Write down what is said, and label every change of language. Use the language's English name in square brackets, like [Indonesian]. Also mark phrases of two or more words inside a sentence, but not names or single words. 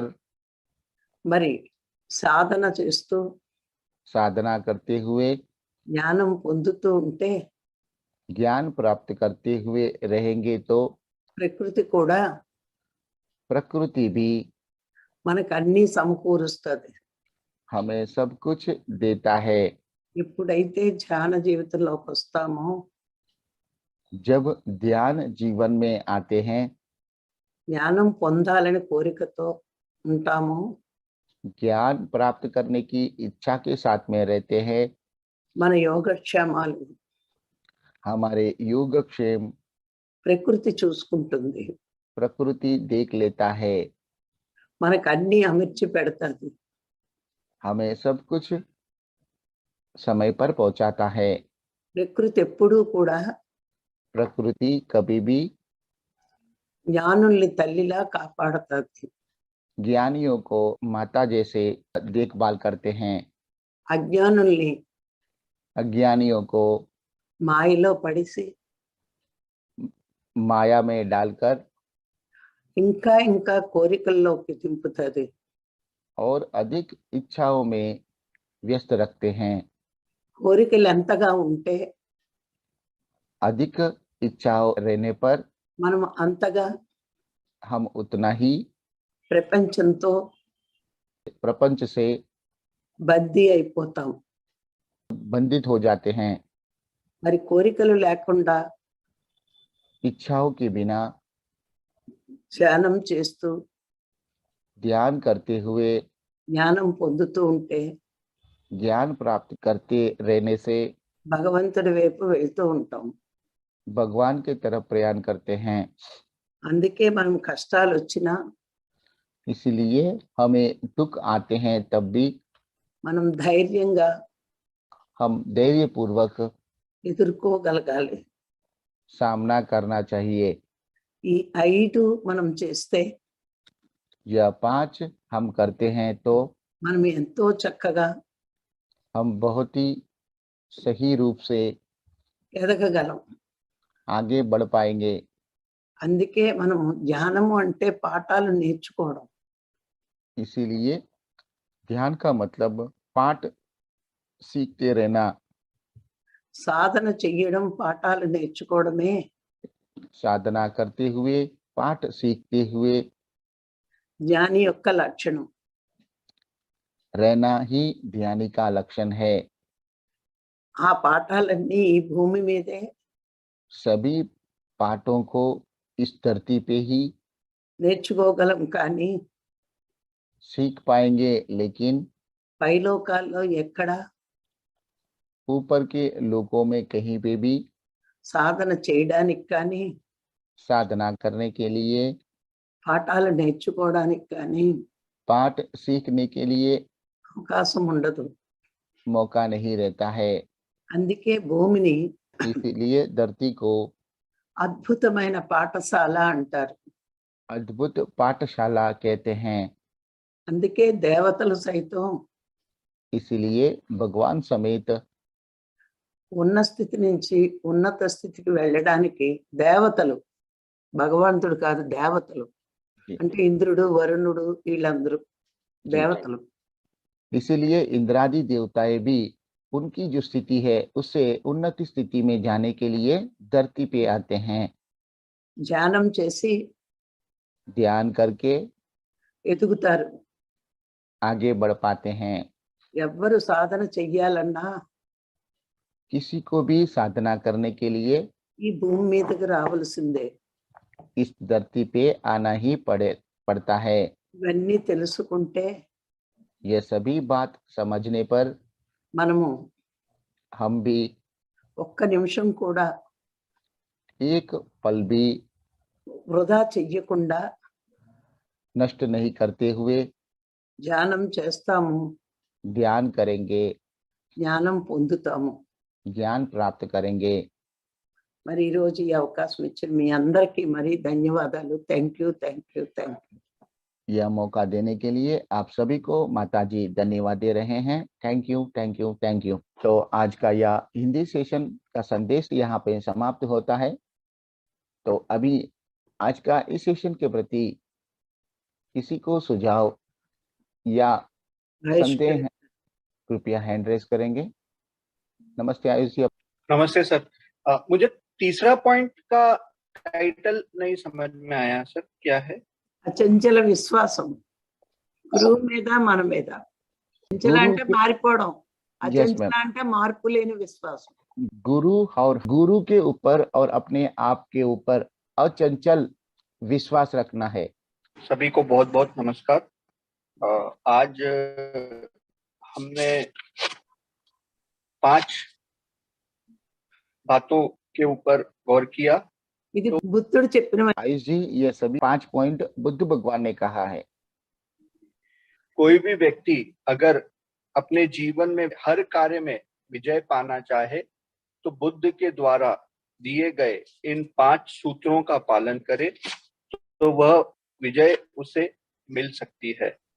[Telugu] మరి సాధన చేస్తూ [Hindi] साधना करते हुए [Telugu] జ్ఞానం పొందుతూ ఉంటే [Hindi] ज्ञान प्राप्त करते हुए रहेंगे तो [Telugu] ప్రకృతి కూడా [Hindi] प्रकृति भी [Telugu] మనకు అన్ని సమకూరుస్తుంది. [Hindi] हमें सब कुछ देता है। [Telugu] ఎప్పుడైతే ధ్యాన జీవితంలోకి వస్తామో [Hindi] जब ध्यान जीवन में आते हैं, [Telugu] జ్ఞానం పొందాలని కోరికతో ఉంటామో [Hindi] ज्ञान प्राप्त करने की इच्छा के साथ में रहते हैं, [Telugu] మన యోగక్షేమాలు [Hindi] हमारे योगक्षेम [Telugu] ప్రకృతి చూసుకుంటుంది. [Hindi] प्रकृति देख लेता है। [Telugu] మనకు అన్ని అమర్చి పెడతాది. [Hindi] हमें सब कुछ समय पर पहुंचाता है। [Telugu] ప్రకృతి ఎప్పుడూ కూడా [Hindi] प्रकृति कभी भी [Telugu] జ్ఞానుల్ని తల్లిలా కాపాడుతుంది. [Hindi] ज्ञानियों को माता जैसे देखभाल करते हैं, [Telugu] అజ్ఞానుల్ని [Hindi] अज्ञानियों को [Telugu] మాయలో పడిసి [Hindi] माया में डालकर [Telugu] ఇంకా ఇంకా కోరికల్లోకి దింపుతుంది. [Hindi] और अधिक इच्छाओं में व्यस्त रखते हैं। [Telugu] కోరికలు ఎంతగా ఉంటే [Hindi] अधिक इच्छाओं रहने पर [Telugu] మనం అంతగా [Hindi] हम उतना ही [Telugu] ప్రపంచంతో [Hindi] प्रपंच से [Telugu] బద్దీ అయిపోతాం. [Hindi] बंधित हो जाते हैं। [Telugu] మరి కోరికలు లేకుండా [Hindi] इच्छाओं के बिना [Telugu] ధ్యానం చేస్తూ [Hindi] ध्यान करते हुए [Telugu] జ్ఞానం పొందుతూ ఉంటే [Hindi] ज्ञान प्राप्त करते रहने से [Telugu] భగవంతుడి వైపు వెళ్తూ ఉంటాం. [Hindi] भगवान की तरफ प्रयाण करते हैं। [Telugu] అందుకే మనం కష్టాలు వచ్చినా [Hindi] इसलिए हमें दुख आते हैं तब भी [Telugu] మనం ధైర్యంగా [Hindi] हम धैर्य पूर्वक [Telugu] ఎదుర్కోగలగాలి. [Hindi] सामना करना चाहिए। [Telugu] ఈ 5 మనం చేస్తే [Hindi] यह 5 हम करते हैं तो [Telugu] మనం ఎంతో చక్కగా [Hindi] हम बहुत ही सही रूप से [Telugu] ఎదగగలం. [Hindi] आगे बढ़ पाएंगे। [Telugu] అందుకే మనం ధ్యానము అంటే పాఠాలు నేర్చుకోవడం. [Hindi] इसीलिए ध्यान का मतलब पाठ सीखते रहना। [Telugu] సాధన చెయ్యడం పాఠాలు నేర్చుకోవడమే [Hindi] साधना करते हुए पाठ सीखते हुए [Telugu] జ్ఞాని యొక్క లక్షణం. [Hindi] रहना ही ध्यानी का लक्षण है। [Telugu] ఆ పాఠాలన్నీ ఈ భూమి మీదే [Hindi] सभी पाठों को इस धरती पे ही [Telugu] నేర్చుకోగలం. కానీ [Hindi] सीख पाएंगे, लेकिन [Telugu] పైలోకాల్లో ఎక్కడ [Hindi] ऊपर के लोकों में कहीं पे भी [Telugu] సాధన చేయడానికి కానీ [Hindi] साधना करने के लिए, [Telugu] పాఠాలు నేర్చుకోవడానికి కానీ [Hindi] पाठ सीखने के लिए [Telugu] అవకాశం ఉండదు. [Hindi] मौका नहीं रहता है। [Telugu] అందుకే భూమిని [Hindi] इसलिए धरती को [Telugu] అద్భుతమైన పాఠశాల అంటారు. [Hindi] अद्भुत पाठशाला कहते हैं। [Telugu] అందుకే దేవతలు సైతం [Hindi] इसलिए भगवान समेत [Telugu] ఉన్న స్థితి నుంచి ఉన్నత స్థితికి వెళ్ళడానికి దేవతలు, భగవంతుడు కాదు దేవతలు అంటే ఇంద్రుడు, వరుణుడు వీళ్ళందరూ దేవతలు. [Hindi] इसीलिए इंद्रादि देवताएं भी उनकी जो स्थिति है उससे उन्नति स्थिति में जाने के लिए धरती पे आते हैं। [Telugu] ధ్యానం చేసి [Hindi] ध्यान करके [Telugu] ఎదుగుతారు. [Hindi] आगे बढ़ पाते हैं। [Telugu] ఎవ్వరు సాధన చెయ్యాలన్నా [Hindi] किसी को भी साधना करने के लिए [Telugu] ఈ భూమి మీదకి రావాల్సిందే. [Hindi] इस धरती पे आना ही पड़ता है। [Telugu] ఇవన్నీ తెలుసుకుంటే [Hindi] यह सभी बात समझने पर [Telugu] మనము [Hindi] हम भी [Telugu] ఒక్క నిమిషం కూడా [Hindi] एक पल भी [Telugu] వృధా చెయ్యకుండా [Hindi] नष्ट नहीं करते हुए [Telugu] ధ్యానం చేస్తాము, [Hindi] ध्यान करेंगे, [Telugu] జ్ఞానం పొందుతాము. [Hindi] ज्ञान प्राप्त करेंगे। [Telugu] మరి ఈ రోజు ఈ అవకాశం ఇచ్చిన మీ అందరికీ మరి ధన్యవాదాలు. [English] Thank you, thank you, thank you. [Hindi] यह मौका देने के लिए आप सभी को माताजी धन्यवाद दे रहे हैं। [English] Thank you, thank you, thank you. [Hindi] तो आज का यह हिंदी सेशन का संदेश यहाँ पे समाप्त होता है। तो अभी आज का इस सेशन के प्रति किसी को सुझाव या संदेह है, कृपया [English] hand raise [Hindi] करेंगे। नमस्ते आयुष जी। नमस्ते सर। मुझे तीसरा पॉइंट का टाइटल नहीं समझ में आया सर, क्या है? [Telugu] అచంచల విశ్వాసం గురువు మీద మన మీద. అచంచల అంటే మారిపోవడం, అచంచల అంటే మార్పు లేని విశ్వాసం. [Hindi] गुरु और गुरु के ऊपर और अपने आप के ऊपर अचंचल विश्वास रखना है। सभी को बहुत बहुत नमस्कार। आज हमने 5 बातों के ऊपर गौर किया। [Telugu] ఇది బుద్ధుడు చెప్పిన [Hindi] आयुष जी, ये सभी 5 पॉइंट बुद्ध भगवान ने कहा है। कोई भी व्यक्ति अगर अपने जीवन में हर कार्य में विजय पाना चाहे तो बुद्ध के द्वारा दिए गए इन 5 सूत्रों का पालन करे तो वह विजय उसे मिल सकती है।